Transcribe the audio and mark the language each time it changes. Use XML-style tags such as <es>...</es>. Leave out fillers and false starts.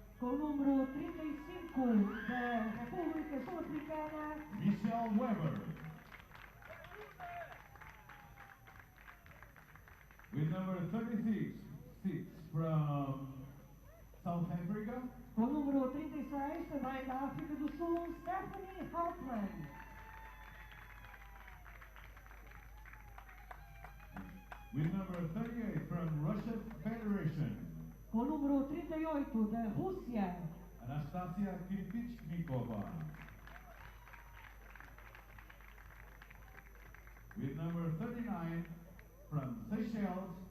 <pt>Com o número 35 da República Sul-Africana, Michelle Weber.</pt> <en>With number 36 from South Africa.</en> <pt>com o número 36 também da África do Sul, Stephanie Houtman.</pt> <en>With number 38 from Russian Federation.</en> <pt>Com o número 38 da Rússia, Anastasia Kirpichnikova.</pt> <en>With number 39 from Seychelles.</en>